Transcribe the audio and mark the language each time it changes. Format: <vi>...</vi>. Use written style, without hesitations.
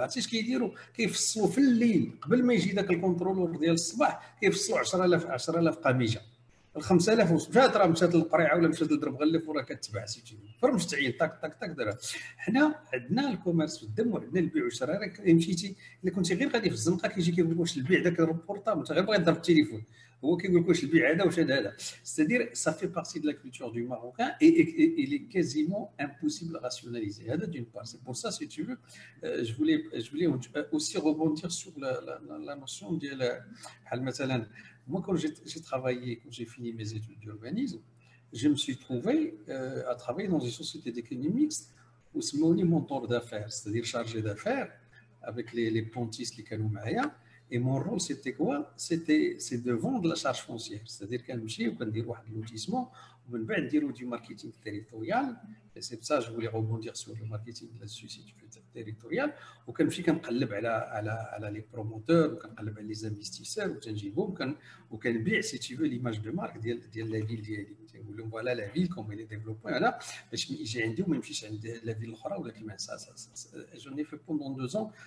<ar>عرفتي اش كيديروا؟ كيفصلوا في الليل قبل ما يجي داك الكونترولور ديال الصباح كيفصلوا 10000 قميجه ال 5000 مشات للقريعه ولا مشات لدرب غلف وراه كتباع سيتي فرمش تعين طاك دارها. حنا عندنا الكوميرس في الدم وعندنا البيع والشراء. مشيتي الا كنتي غير غادي في الزنقه كيجي كيقول لك واش البيع داك البورطابل انت غير باغي تضرب التليفون</ar> <fr>C'est-à-dire, ça fait partie de la culture du Marocain et il est quasiment impossible à rationaliser. D'une part, c'est pour ça, si tu veux, je voulais aussi rebondir sur la notion de moi, quand j'ai travaillé, quand j'ai fini mes études d'urbanisme, je me suis trouvé à travailler dans une société d'économie mixte où c'est mon mentor d'affaires, c'est-à-dire chargé d'affaires avec les pontistes qui étaient</fr> <ar>معايا.</ar> <fr>Et mon rôle, c'était quoi? C'est de vendre la charge foncière. C'est-à-dire qu'on</fr> <ar>مشي وكندير واحد اللوتيسمون ومن بعد نديروا</ar> <fr>du marketing territorial. Et c'est pour ça que je voulais rebondir sur le marketing là-dessus, si tu veux, territorial.</fr> <ar>وكنمشي كنقلب على</ar> <fr>les promoteurs</fr> <ar>وكنقلب على</ar> <fr>les investisseurs</fr> <ar>وتنجيبهم وكنبيع</ar> <fr>si tu veux l'image de marque ديال la ville</fr> <ar>ديالي. نقول لهم</ar> <fr>voilà la ville comme elle est développée</fr> <ar>هنا باش يجي عندي وما يمشيش عند</ar> <fr>la ville</fr> <ar>الاخرى ولا كيما</ar> <fr>j'en ai fait pendant 2 ans.</fr>